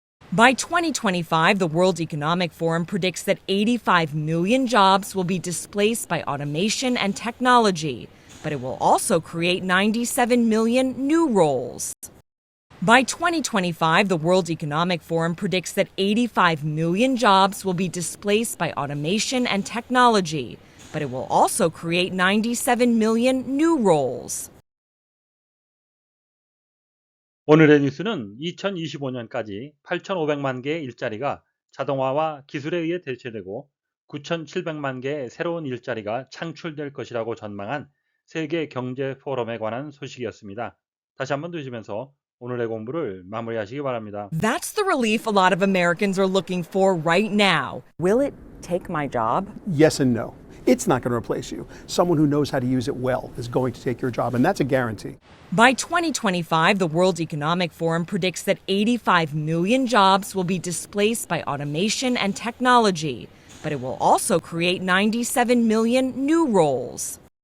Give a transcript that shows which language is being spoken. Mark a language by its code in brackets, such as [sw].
[en] By 2025, the World Economic Forum predicts that 85 million jobs will be displaced by automation and technology, but it will also create 97 million new roles. By 2025, the World Economic Forum predicts that 85 million jobs will be displaced by automation and technology, but it will also create 97 million new roles. [ko] 오늘의 뉴스는 2025년까지 8,500만 개의 일자리가 자동화와 기술에 의해 대체되고 9,700만 개의 새로운 일자리가 창출될 것이라고 전망한 세계 경제 포럼에 관한 소식이었습니다. 다시 한번 들으시면서 오늘의 공부를 마무리하시기 바랍니다. [en] That's the relief a lot of Americans are looking for right now. Will it take my job? Yes and no. It's not going to replace you. Someone who knows how to use it well is going to take your job, and that's a guarantee. By 2025, the World Economic Forum predicts that 85 million jobs will be displaced by automation and technology, but it will also create 97 million new roles.